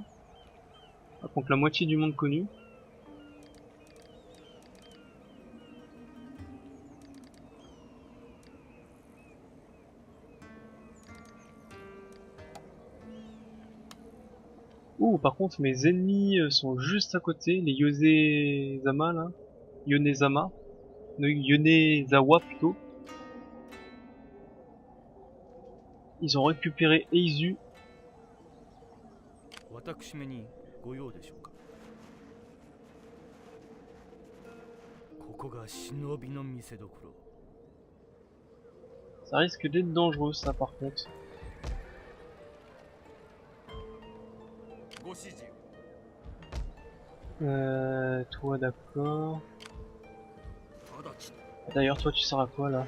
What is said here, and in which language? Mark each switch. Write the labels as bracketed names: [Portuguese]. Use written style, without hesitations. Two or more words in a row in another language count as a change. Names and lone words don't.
[French] Ah, contre la moitié du monde connu. Ouh, par contre, mes ennemis sont juste à côté, les Yonezama, là. Yonezama. Yonezawa, plutôt. Ils ont récupéré Eizu. [Japanese] 私めにご用でしょうか。ここが忍びの見せ所。 [French] Ça risque d'être dangereux, ça, par contre. Toi, d'accord. D'ailleurs, toi, tu sers à quoi, là?